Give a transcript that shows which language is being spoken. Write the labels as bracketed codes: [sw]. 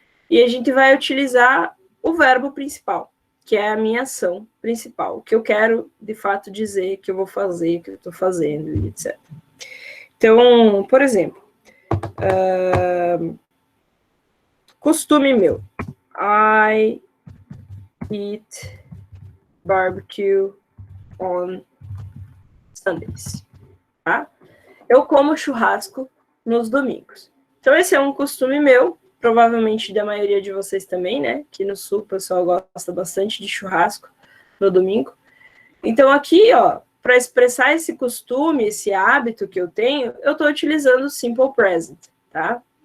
[pt] E a gente vai utilizar o verbo principal, que é a minha ação principal, o que eu quero, de fato, dizer, que eu vou fazer, que eu estou fazendo, etc. Então, por exemplo, costume meu. [en] I eat barbecue on Sundays, tá? [pt] Eu como churrasco nos domingos. Então, esse é um costume meu, provavelmente da maioria de vocês também, né? Aqui no Sul, o pessoal gosta bastante de churrasco no domingo. Então, aqui, ó, para expressar esse costume, esse hábito que eu tenho, eu estou utilizando o Simple Present, tá?